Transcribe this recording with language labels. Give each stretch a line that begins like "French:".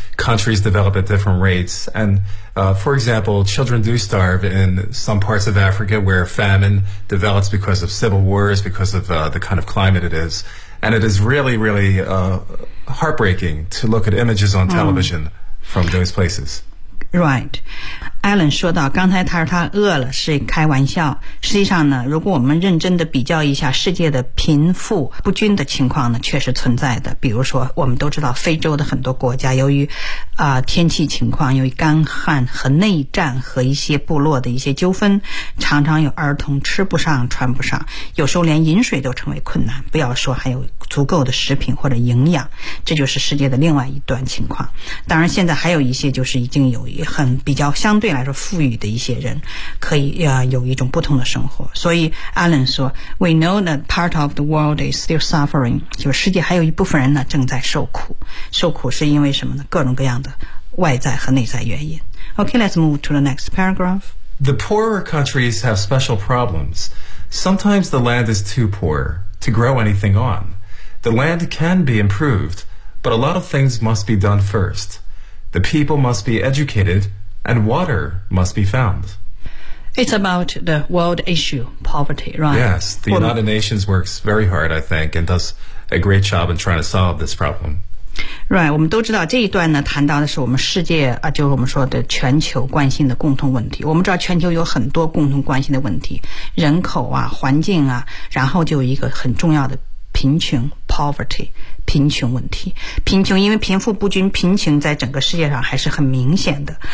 English: Countries develop at different rates. And, for example, children do starve in some parts of Africa where famine develops because of civil wars, because of the kind of climate it is. And it is really, really heartbreaking to look at images on television from those places. Right.
Chinese: Alan 说到刚才他说他饿了是开玩笑，实际上呢，如果我们认真的比较一下世界的贫富不均的情况呢，确实存在的。比如说我们都知道非洲的很多国家由于天气情况，由于干旱和内战和一些部落的一些纠纷，常常有儿童吃不上穿不上，有时候连饮水都成为困难，不要说还有足够的食品或者营养。这就是世界的另外一段情况。当然现在还有一些就是已经有很比较相对来说富裕的一些人可以有一种不同的生活。所以 Alan 说 We know that part of the world is still suffering，就是世界还有一部分人呢正在受苦。受苦是因为什么呢？各种各样的外在和内在原因。
English: OK, let's move to the next paragraph. The poorer countries have special problems. Sometimes the land is too poor to grow anything on. The land can be improved, but a lot of things must be done first. The people must be educatedAnd water must be found. It's about the world issue, poverty, right? Yes, the United Nations works very hard, I think, and does a great job in trying to solve this problem.
Chinese: Right, 我们都知道这一段呢谈到的是我们世界啊，就是我们说的全球关心的共同问题。我们知道全球有很多共同关心的问题，人口啊，环境啊，然后就有一个很重要的贫穷 poverty。贫穷问题，贫穷，因为贫富不均，贫穷在整个世界上还是很明显的。